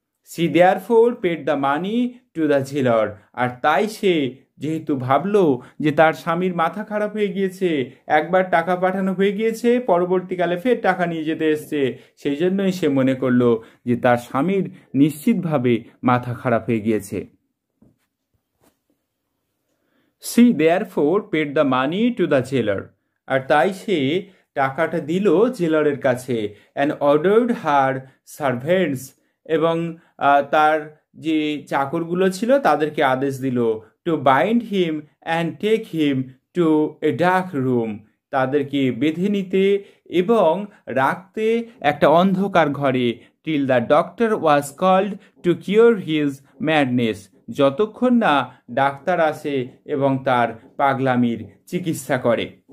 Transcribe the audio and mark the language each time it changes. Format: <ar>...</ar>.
<en>she therefore paid the money to the jailer,</en> <bn>আর তাই সে যেহেতু ভাবলো যে তার স্বামীর মাথা খারাপ হয়ে গিয়েছে, একবার টাকা পাঠানো হয়ে গিয়েছে, পরবর্তীকালে ফের টাকা নিয়ে যেতে এসছে, সেই জন্যই সে মনে করলো যে তার স্বামীর নিশ্চিতভাবে মাথা খারাপ হয়ে গিয়েছে।</bn> <en>She therefore paid the money to the jailer,</en> <bn>আর তাই সে টাকাটা দিল জেলারের কাছে,</bn> <en>and ordered her servants,</en> <bn>এবং তার যে চাকরগুলো ছিল তাদেরকে আদেশ দিল,</bn> <en>to bind him and take him to a dark room,</en> <bn>তাদেরকে বেঁধে নিতে এবং রাখতে একটা অন্ধকার ঘরে</bn> <en>till the doctor was called to cure his madness,</en> <bn>যতক্ষণ না ডাক্তার আসে এবং তার পাগলামির চিকিৎসা করে।</bn>